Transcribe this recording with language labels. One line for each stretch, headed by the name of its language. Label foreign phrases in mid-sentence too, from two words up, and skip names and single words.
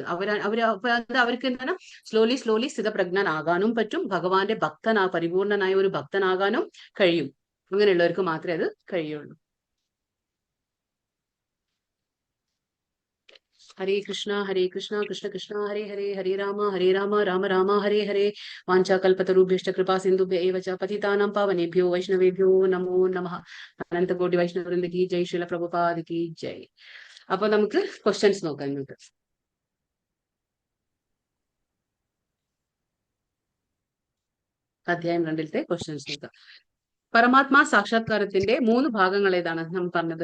Malayalam: അവർക്ക് എന്താണ്, സ്ലോലി സ്ഥിതപ്രജ്ഞനാകാനും പറ്റും, ഭഗവാന്റെ പരിപൂർണനായ ഒരു ഭക്തനാകാനും കഴിയും. അങ്ങനെയുള്ളവർക്ക് മാത്രമേ അത് കഴിയുള്ളൂ.
Sanskrit: ഹരേ കൃഷ്ണ കൃഷ്ണ കൃഷ്ണ ഹരേ ഹരേ, ഹരേ രാമ രാമ രാമ ഹരേ ഹരേ. വാഞ്ചാകൽപതരുഭ്യശ്ച കൃപാ സിന്ധുഭ്യ ഏവ ച പതിതാനാം പാവനേഭ്യോ വൈഷ്ണവേഭ്യോ നമോ നമഃ.
Hindi: अनन्तकोटि वैष्णववृन्द की जय, श्रील प्रभुपाद की जय.
Malayalam: അപ്പൊ നമുക്ക് ക്വസ്റ്റ്യൻസ് നോക്കാം. ഇങ്ങോട്ട് അധ്യായം 2 ക്വസ്റ്റ്യൻസ് നോക്കാം. പരമാത്മാ സാക്ഷാത്കാരത്തിന്റെ 3 ഭാഗങ്ങൾ ഏതാണ് നമ്മൾ പറഞ്ഞത്?